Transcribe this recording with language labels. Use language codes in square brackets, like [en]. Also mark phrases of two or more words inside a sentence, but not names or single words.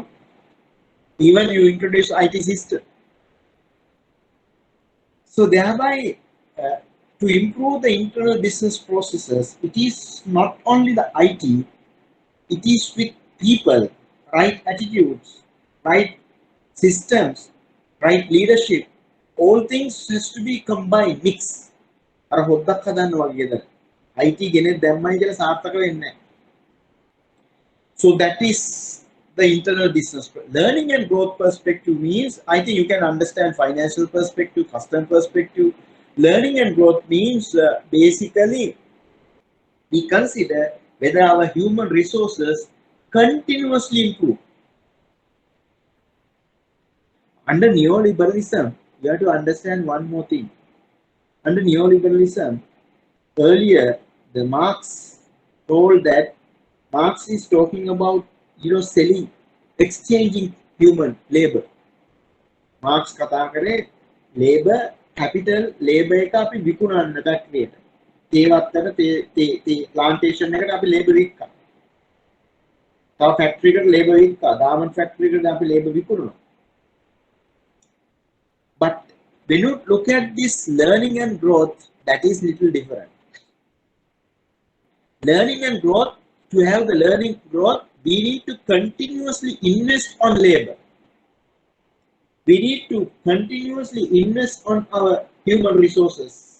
[en] Even you introduce IT system. So thereby, to improve the internal business processes, it is not only the IT, it is with people, right attitudes, right systems, right leadership, all things has to be combined, mix. [si] අර හොද්දක් හදන්න වගේද IT ගෙනෙත් දැම්මයි කියලා සාර්ථක වෙන්නේ. [en] So that is the internal business. Learning and growth perspective means, I think you can understand financial perspective, customer perspective. Learning and growth means basically we consider whether our human resources continuously improve. Under neoliberalism, you have to understand one more thing. Under neoliberalism, earlier the Marx told that Marx is talking about selling, exchanging human labor. [si] Marx කතා කරේ [en] labor capital labor [si] එක අපි විකුණන්න ඩක්රියට. තේවත්තට තේ plantation එකට අපි labor වික්කා. තව factory එකට labor වික්කා. [en] garment factory [si] එකට අපි labor විකුණනවා. [en] But when you look at this learning and growth, that is little different. Learning and growth, to have the learning growth, we need to continuously invest on labor. We need to continuously invest on our human resources.